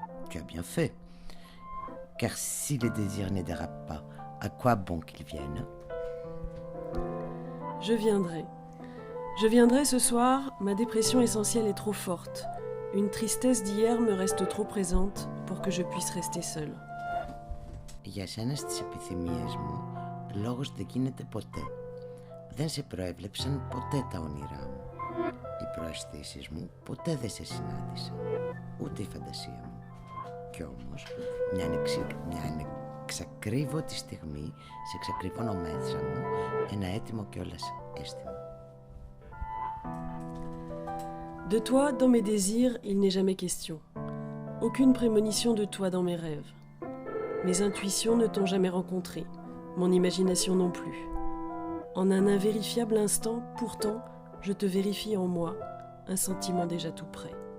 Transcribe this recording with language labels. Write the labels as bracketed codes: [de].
[fr] Tu as bien fait, car si les désirs ne dérapent pas, à quoi bon qu'ils viennent? Je viendrai. Je viendrai ce soir, ma dépression essentielle est trop forte. Une tristesse d'hier me reste trop présente pour que je puisse rester seule. [el] Για σένα στις επιθυμίες μου, λόγος δεν γίνεται ποτέ. Δεν σε προέβλεψαν ποτέ τα όνειρά μου. Οι προαισθήσεις μου ποτέ δεν σε συνάντησαν, ούτε η φαντασία μου. Κι όμως, μια ανεξακρίβωτη στιγμή, σε εξακριβώνω μέσα μου ένα έτοιμο κιόλας αίσθημα. [fr] De toi, dans mes désirs, il n'est jamais question. Aucune prémonition de toi dans mes rêves. Mes intuitions ne t'ont jamais rencontré, mon imagination non plus. En un invérifiable instant, pourtant, je te vérifie en moi, un sentiment déjà tout prêt.